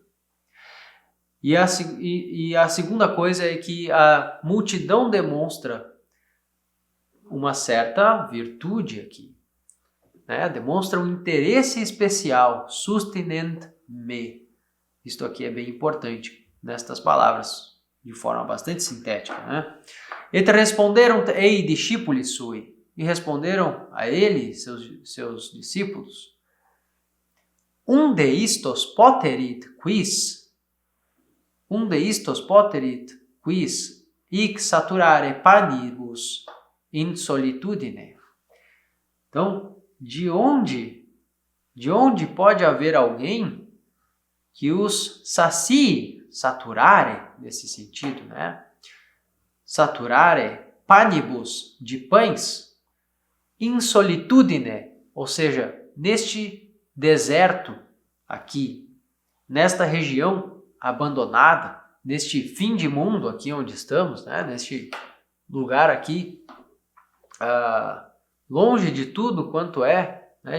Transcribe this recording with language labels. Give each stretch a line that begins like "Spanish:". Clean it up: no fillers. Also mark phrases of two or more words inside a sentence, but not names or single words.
Portuguese: E a segunda coisa é que a multidão demonstra uma certa virtude aqui, né? Demonstra um interesse especial,
Latin: sustinent me.
Portuguese: Isto aqui é bem importante nestas palavras, de forma bastante sintética, né?
Latin: Et responderam ei discipuli sui,
Portuguese: e responderam a ele, seus discípulos,
Latin: um de istos poterit quis, hic saturare panibus in solitudine.
Portuguese: Então, de onde pode haver alguém que os sacie, saturare, nesse sentido, né?
Latin: Saturare panibus,
Portuguese: de pães,
Latin: in solitudine,
Portuguese: ou seja, neste deserto aqui, nesta região abandonada, neste fim de mundo aqui onde estamos, né? Neste lugar aqui, longe de tudo quanto é, né?